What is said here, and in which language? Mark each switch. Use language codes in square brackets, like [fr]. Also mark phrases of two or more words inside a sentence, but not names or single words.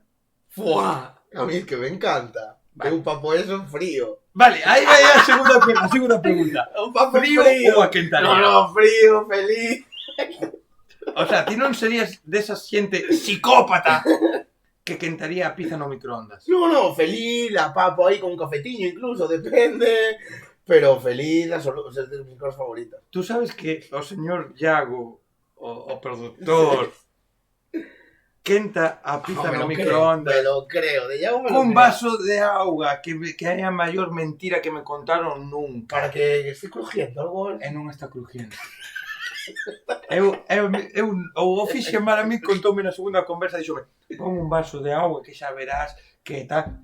[es] ¡Fua! A mí es que me encanta. Vale. Un papo eso frío. [gl] Vale, aí vai a segunda pregunta. Un papo Frío ou a quentaría? [es] No, frío, feliz. O sea, [gl] ti non serías desas xente psicópata que quentaría a pizza no microondas. [es] No, feliz, la papo ahí con un cafetiño incluso, depende. Pero feliz, es de mis cosas favoritas. [gl] Tú sabes que o señor Iago, o productor, quenta a pizza no microondas [es] Me lo creo, de Iago me lo [gl] cun [es] creo. [gl] vaso de auga que é a maior mentira que me contaron nunca. [es] Para que esté crujiendo algo. [gl] E non está crujiendo. O fixe mal a mí contoume na segunda conversa, dixome, pon un vaso de auga que xa verás que tal.